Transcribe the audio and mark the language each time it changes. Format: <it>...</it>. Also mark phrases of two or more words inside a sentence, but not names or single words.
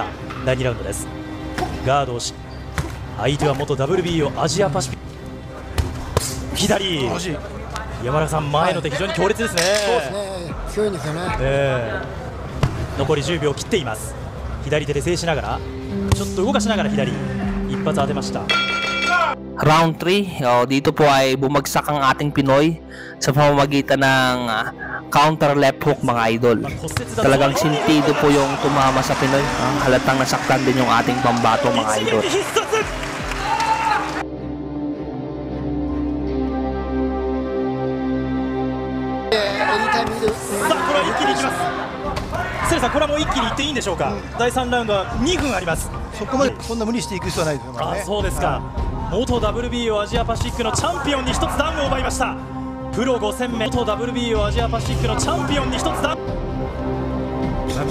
<ja>第2ラウンドです。ガードをし、相手は元 WBO アジアパシフィック。左、山中さん、前の手非常に強烈ですね。そうですね、強いんですよね。残り10秒切っています。左手で制しながらちょっと動かしながら左一発当てました。</ja> <tl>Round 3, dito po ay bumagsak ang ating Pinoy sa pamamagitan ng</tl> <en>counter left hook</en> <tl>mga idol. Talagang sintido po yung tumama sa Pinoy. Halatang nasaktan din yung ating pambato mga idol.</tl> <ja>Sir さん、これはもう一気にいっていいんでしょうか。第3ラウンドは2分あります。そこまでこんな無理していく必要はないですよね。そうですか。元 WBO アジアパシフィックのチャンピオンに1つダウンを奪いました。プロ5戦目、元 WBO アジアパシフィックのチャンピオンに1つダウン。</ja>